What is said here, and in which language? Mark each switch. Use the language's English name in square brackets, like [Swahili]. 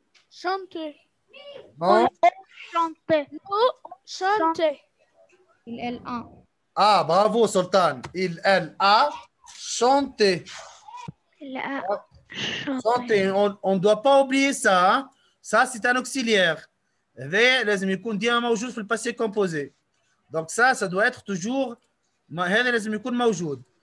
[French] Chanter. Non. chantait. Chanter. Il a. Ah, bravo, Sultan. Elle a chanté. Il a Chanté. On ne doit pas oublier ça. Hein? Ça, c'est un auxiliaire. [Arabic] هذا لازم يكون ديما موجود في الباسé composé. [French] Donc ça doit être toujours هذا لازم يكون موجود.